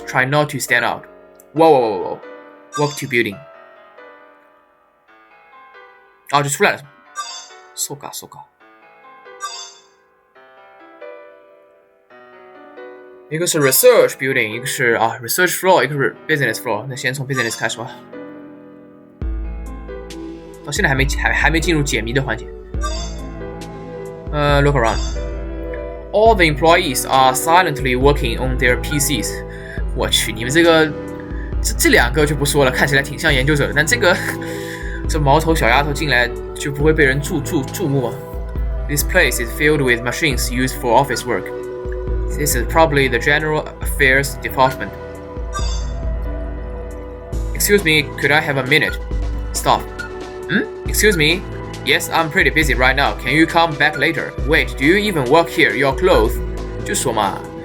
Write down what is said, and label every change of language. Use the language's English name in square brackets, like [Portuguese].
[English] Try not to stand out. Whoa. Walk to building. [Chinese] 就出来了。 [Japanese] そうか。 [Chinese] 一个是 research building， 一个是research floor， 一个是 business floor。那先从 business 开始吧。到现在还没进入解谜的环节。 [English] Look around. All the employees are silently working on their PCs. [Chinese] 我去，你们这两个就不说了，看起来挺像研究者的，但这毛头小丫头进来就不会被人注目吗 ？ [English] This place is filled with machines used for office work. This is probably the General Affairs Department. Excuse me, could I have a minute? Stop. Excuse me? Yes, I'm pretty busy right now. Can you come back later? Wait, do you even work here? Your clothes? [Chinese] 就说嘛。